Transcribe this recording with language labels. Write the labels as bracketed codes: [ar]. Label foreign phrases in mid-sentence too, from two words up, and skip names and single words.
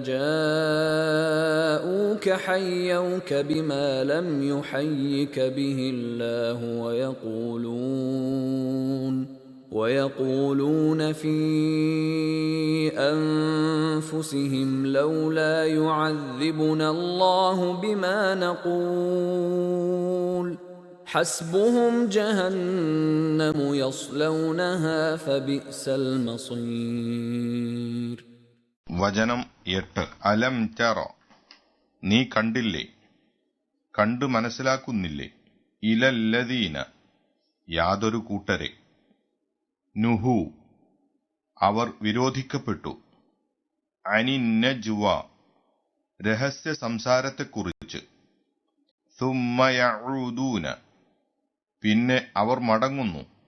[ar] جاءوك حيوك بما لم يحيك به الله ويقولون في أنفسهم لولا يعذبنا الله بما نقول حسبهم جهنم يصلونها فبئس المصير. [ml] വചനം 8. [ar] ألم تر, [ml] നീ കണ്ടില്ലേ, കണ്ടു മനസ്സിലാക്കുന്നില്ലേ, ഇലല്ലദീന, യാതൊരു കൂട്ടരെ, നുഹു, അവർ വിരോധിക്കപ്പെട്ടു, അനിന്നജ്വ, രഹസ്യ സംസാരത്തെക്കുറിച്ച്, [ar] ثم يعودون, [ml] പിന്നെ അവർ മടങ്ങുന്നു,